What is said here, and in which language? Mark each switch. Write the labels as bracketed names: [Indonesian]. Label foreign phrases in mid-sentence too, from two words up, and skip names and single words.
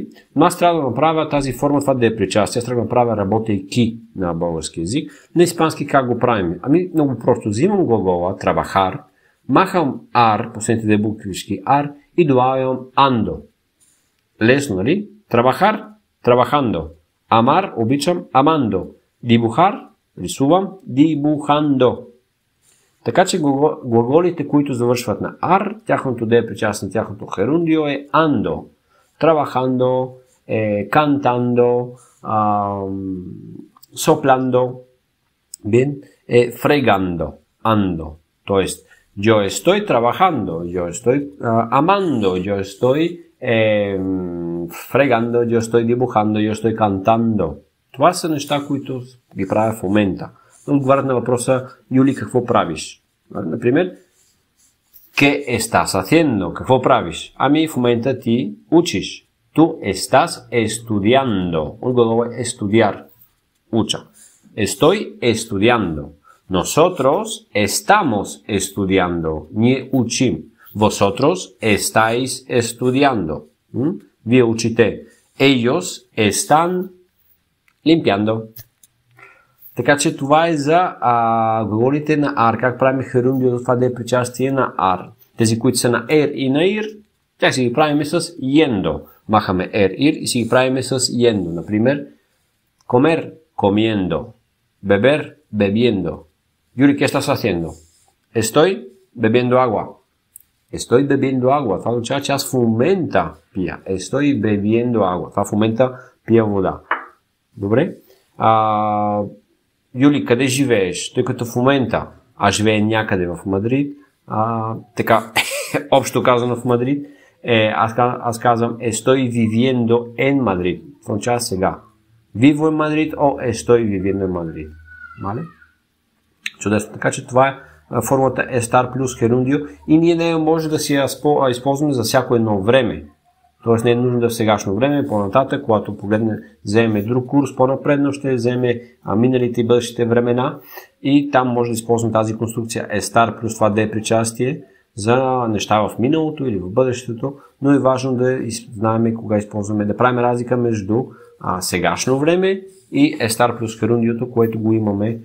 [Bulgarian] Но аз трябва да направя тази форма, това да е причастие. Аз трябва да направя работейки на български език. На испански как го правим? Ами много просто. Взимам глагола trabajar, махам ар, последните две буквички ар и добавям ando. Лесно, нали? [Spanish] Trabajar, trabajando. Amar, обичам, amando. Dibujar, рисувам, dibujando. [Bulgarian] Така че глаголите, които завършват на ар, тяхното да е причастие, тяхното gerundio е ando. [Spanish] Trabajando, cantando, soplando, bien, fregando, ando. Тоест, yo estoy trabajando, yo estoy amando, yo estoy fregando, yo estoy dibujando, yo estoy cantando. [Bulgarian] Това са неща, които ги правя в момента. Но отговарят на въпроса, Юли, какво правиш? Например, [Spanish] ¿qué estás haciendo? [Bulgarian] Какво правиш? Ами в момента ти учиш. [Spanish] Tú estás estudiando. Un [Bulgarian] gлагол е [Spanish] estudiar. Уча. Estoy estudiando. Nosotros estamos estudiando. [Bulgarian] Ние учим. [Spanish] Vosotros estáis estudiando. [Bulgarian] Вие учите. [Spanish] Ellos están limpiando. [Bulgarian] Така че това е за глаголите на ар. Как правим gerundio, това да е причастие на ар. Тези, които са на ер и на ир, тях си ги правим с yendo. Махаме ер, ир и си ги правим с yendo. Например, [Spanish] comer, comiendo. Beber, bebiendo. Юри, ¿qué estás haciendo? Estoy bebiendo agua. Estoy bebiendo agua. [Bulgarian] Това означава, че аз в момента пия. [Spanish] Estoy bebiendo agua. [Bulgarian] Това в момента пия вода. Добре? Юли, къде живееш? Тъй като в момента аз живея някъде в Мадрид, така, общо казано в Мадрид, аз казвам [Spanish] estoy viviendo en Madrid. [Bulgarian] Това означава сега. [Spanish] Vivo en Madrid o estoy viviendo en Madrid. [Bulgarian] Мале? Чудесно. Така че това е формата estar плюс gerundio и ние не може да си я използваме за всяко едно време. Тоест не е нужно да в сегашно време, по-нататък, когато вземе друг курс, по-напредно ще вземе миналите и бъдещите времена и там може да използваме тази конструкция estar плюс това да е причастие, за неща в миналото или в бъдещето, но е важно да знаем кога използваме, да правим разлика между сегашно време и Естар плюс Херундиото, което го имаме.